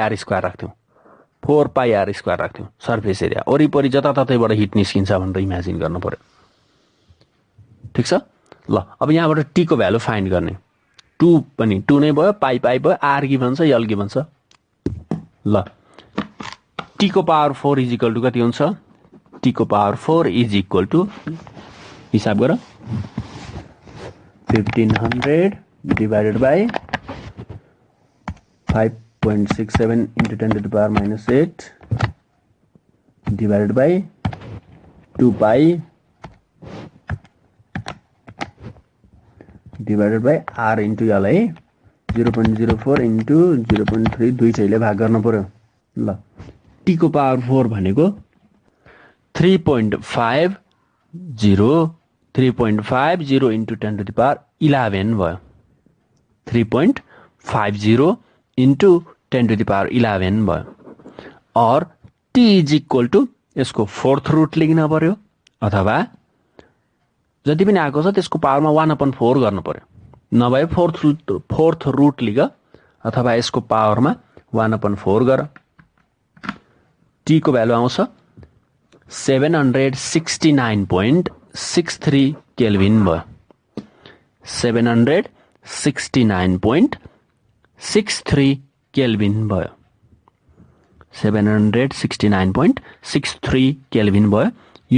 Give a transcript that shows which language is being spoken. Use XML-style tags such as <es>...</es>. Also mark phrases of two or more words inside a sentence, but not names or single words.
<en>r square</en> <ne>राख्थ्यौं</ne> <en>4 pi r square</en> <ne>राख्थ्यौं</ne> <en>surface area</en> <ne>वरिपरि जताततैबाट हिट निस्किन्छ भनेर इमेजिन गर्नु पर्यो ठीक छ ल अब यहाँबाट</ne> <en>T को value find</en> <ne>गर्ने 2 पनि 2 नै भयो पाई पाई भयो</ne> <en>r given</en> <ne>छ</ne> <en>l given</en> <ne>छ ल</ne> <en>t को power 4 is equal to</en> <ne>कति हुन्छ</ne> <en>t को power 4 is equal to</en> <ne>हिसाब गर</ne> <en>1500 divided by 5.67 into 10 to the power minus 8 divided by 2 pi divided by r into l है 0.04 into 0.3</en> <ne>दुई छैले भाग गर्न पर्यो</ne> <en>ल t को पावर 4 भनेको 3.50 into 10 to the power 11</en> <ne>भयो</ne> <en>3.50 into 10 to the power 11</en> <ne>भयो और</ne> <en>t is equal to</en> <ne>यसको</ne> <en>fourth root</en> <ne>लिख्न पर्यो अथवा जति पनि आएको छ त्यसको पावरमा 1/4 गर्नु पर्यो नभए</ne> <en>fourth root</en> <ne>लिख अथवा यसको पावरमा 1/4 गर t को भ्यालु आउँछ</ne> <en>769.63 kelvin</en> <ne>भयो 769.63 केल्भिन भयो 769.63 केल्भिन भयो यो</ne>